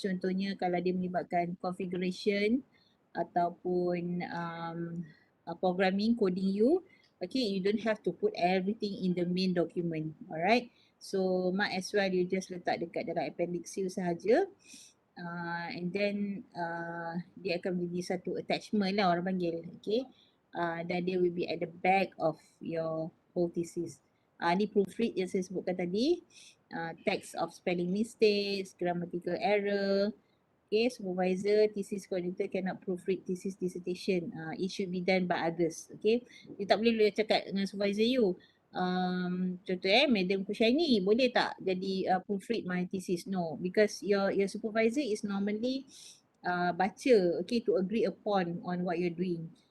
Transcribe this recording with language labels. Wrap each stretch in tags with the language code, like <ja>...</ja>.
<ms>Contohnya kalau dia melibatkan</ms> <en>configuration ataupun programming, coding you, okay, you don't have to put everything in the main document. Alright, so might as well you just</en> <ms>letak dekat dalam</ms> <en>appendix you sahaja. And then</en> <ms>dia akan menjadi satu attachment lah orang panggil, okay. Dan dia</ms> <en>will be at the back of your whole thesis.</en> <ms>Ni proofread yang saya sebutkan tadi.</ms> <en>Text of spelling mistakes, grammatical error. Okay, supervisor, thesis coordinator cannot proofread thesis dissertation. It should be done by others. Okay,</en> <ms>you tak boleh cakap dengan supervisor you. Contoh Madam Kushaini, boleh tak jadi proofread</ms> <en>my thesis? No, because your supervisor is normally baca, okay, to agree upon on what you're doing.</en>